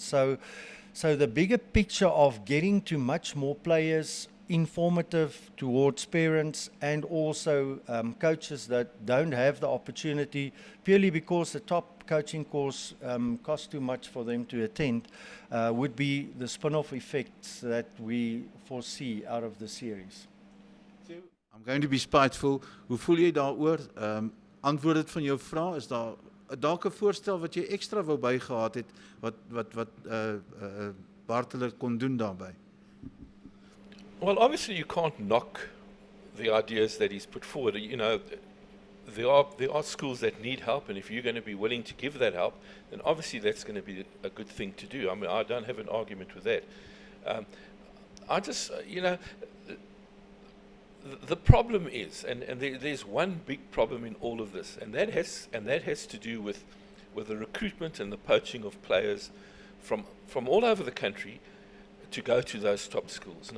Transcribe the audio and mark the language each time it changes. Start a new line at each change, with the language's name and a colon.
English: So the bigger picture of getting to much more players, informative towards parents and also coaches that don't have the opportunity purely because the top coaching course costs too much for them to attend, would be the spin-off effects that we foresee out of the series. I'm going to be spiteful.
Afrikaans: Hoe voel jy daaroor? Antwoord dit van jou vraag, is daar dalk 'n voorstel wat jy ekstra wou bygehad het wat Bart hulle kon doen daarbey?
English: Well, obviously you can't knock the ideas that he's put forward. You know, there are schools that need help, and if you're going to be willing to give that help, then obviously that's going to be a good thing to do. I mean, I don't have an argument with that. I just, you know, the problem is, and there's one big problem in all of this, and that has to do with the recruitment and the poaching of players from all over the country to go to those top schools.